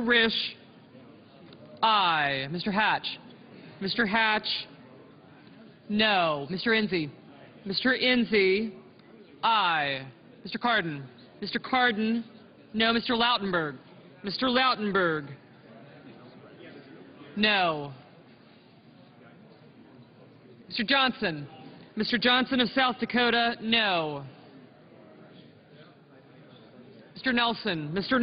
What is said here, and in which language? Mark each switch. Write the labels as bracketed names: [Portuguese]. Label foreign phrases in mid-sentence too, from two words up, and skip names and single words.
[English] Risch, aye. Mr. Hatch. Mr. Hatch, no. Mr. Enzi. Mr. Enzi, aye. Mr. Cardin. Mr. Cardin, no. Mr. Lautenberg. Mr. Lautenberg, no. Mr. Johnson. Mr. Johnson of South Dakota, no. Mr. Nelson. Mr.